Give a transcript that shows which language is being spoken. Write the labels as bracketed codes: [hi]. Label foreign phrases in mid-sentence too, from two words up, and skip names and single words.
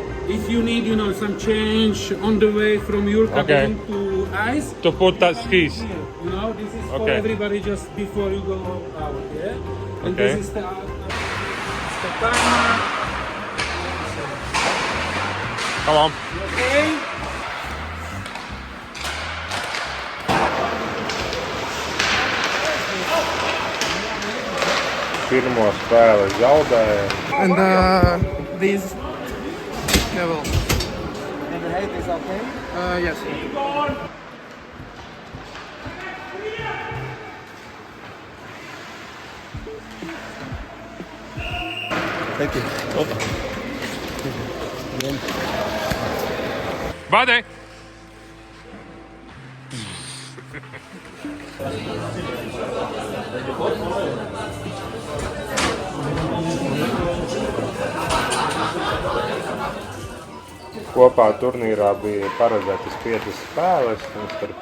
[en] If you need, some change on the way from your cabin to ice. To put that skis. Here, this is for Okay. everybody just before you go out, yeah? And Okay. this is the timer. Come on. Okay? [lv] Pirmo spēli zaudēja. [en] And these level. And the height is okay? Yes. Thank you. Badei! [lv] Kopā turnīrā bija paredzētas 5 spēles, un starp